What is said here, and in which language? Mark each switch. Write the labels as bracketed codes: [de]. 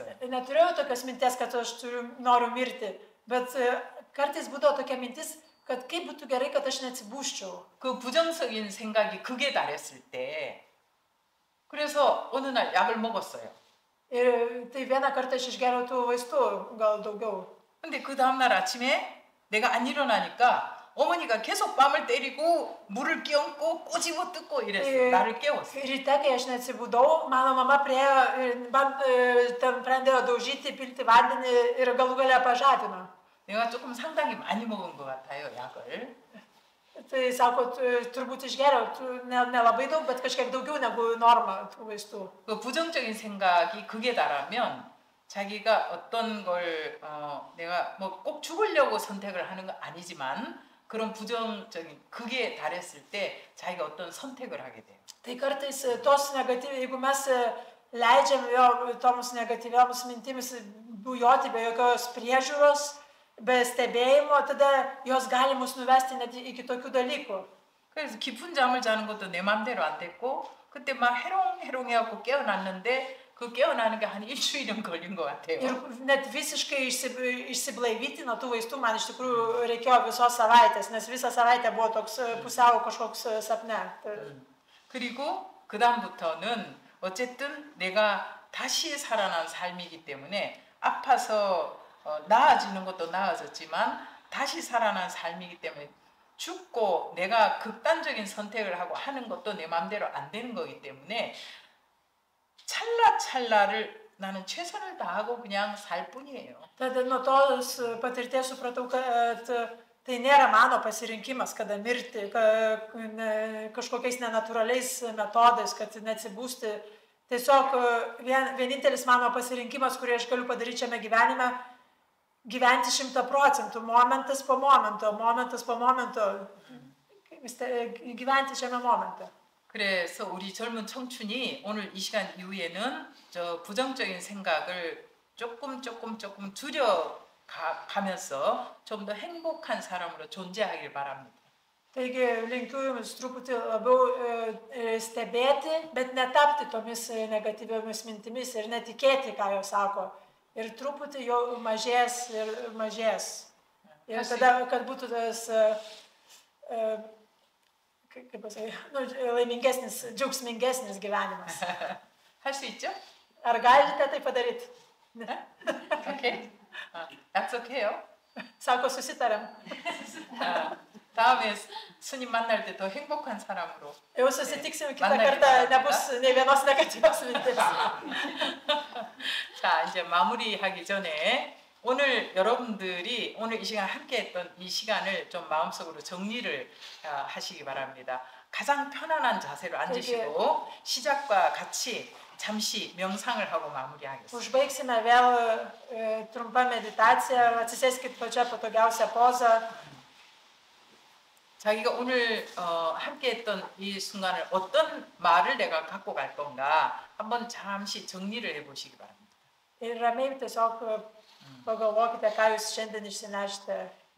[lt] neturėjau tokios minties, kad aš noriu mirti, bet kartais būdavo tokia mintis, kad kaip būtų gerai, kad aš neatsibūščiau. [ko] 그 부정적인 생각이 극에 달했을 때 그래서 어느 날 약을 먹었어요. [lt] Ir tai vieną kartą aš išgeriau tų vaistų, gal daugiau. [ko] 근데 그 다음날 아침에 내가 안 일어나니까 어머니가 계속 뺨을 때리고 물을 끼얹고 꼬집어 뜯고 이랬어. 나를 깨웠어. [lt] Ryte, kai aš neatsibudau, mano mama priėjo ir man ten pradėjo daužyti, pilti vandenį ir galų gale pažadino. [ko] 내가 조금 상당히 많이 먹은 것 같아요, 약을. [lt] Tai sako, turbūt išgeriau, nelabai daug, bet kažkiek daugiau negu norma tų vaistų. [ko] 그 부정적인 생각이 극에 달하면 자기가 어떤 걸 내가 뭐 꼭 죽으려고 선택을 하는 건 아니지만 그런 부정적인 극에 달했을 때 자기가 어떤 선택을 하게 돼요. [lt] Tai kartais tos jeigu mes leidžiam toms negatyvioms mintimis bujoti be jokios priežiūros, be stebėjimo, tada jos gali mus nuvesti net iki tokių dalykų. [ko] 그래서 깊은 잠을 자는 것도 내 맘대로 안 됐고 그때 막 해롱해롱해갖고 깨어났는데 그 깨어나는 게 한 일주일은 걸린 것 같아요. [lt] Ir net visiškai išsiblaivyti nuo tų vaistų man iš tikrųjų reikėjo visos savaitės, nes visą savaitę buvo toks pusiau kažkoks sapne. [ko] 그리고 그 다음부터는 어쨌든 내가 다시 살아난 삶이기 때문에 아파서 나아지는 것도 나아졌지만 다시 살아난 삶이기 때문에 죽고 내가 극단적인 선택을 하고 하는 것도 내 마음대로 안 되는 거기 때문에 찰나찰나를 나는 최선을 다하고 그냥 살 뿐이에요. [lt] Tada nuo tos patirties supratau, kad tai nėra mano pasirinkimas, kada mirti, kažkokiais nenatūraliais metodais, kad neatsibūsti. Tiesiog vienintelis mano pasirinkimas, kurį aš galiu padaryti šiame gyvenime, gyventi 100%, momentas po momento, gyventi šiame momente. [ko] 그래서 우리 젊은 청춘이 오늘 이 시간 이후에는 저 부정적인 생각을 조금 줄여가면서 좀 더 행복한 사람으로 존재하길 바랍니다. [lt] Taigi linkiu jums truputį labiau stebėti, bet netapti tomis negatyviomis mintimis ir netikėti, ką jos sako. Ir truputį jau mažės. Ir tada, kad būtų tas kaip pasakyti, laimingesnis, džiaugsmingesnis gyvenimas. [ko] 할 수 있죠? [lt] Ar galite tai padaryti? [ko] 오케이. 약속해요. [lt] Sako, susitarėm. [ko] 다음에 스님 만날 때 더 행복한 사람으로. [lt] Jau susitiksim kitą kartą, nebus nei vienos negatyvios mintis. [ko] 자, 이제 마무리하기 전에 오늘 여러분들이 오늘 이 시간 함께했던 이 시간을 좀 마음속으로 정리를 하시기 바랍니다. 가장 편안한 자세로 앉으시고 시작과 같이 잠시 명상을 하고 마무리하겠습니다. [lt] Užbaigsime vėl trumpą meditaciją, atsisėskit pačią patogiausią pozą. [ko] 자기가 오늘 함께했던 이 순간을 어떤 말을 내가 갖고 갈 건가 한번 잠시 정리를 해보시기 바랍니다. [lt] Ir ramiai tiesiog pagalvokite, ką jūs šiandien išsinešite.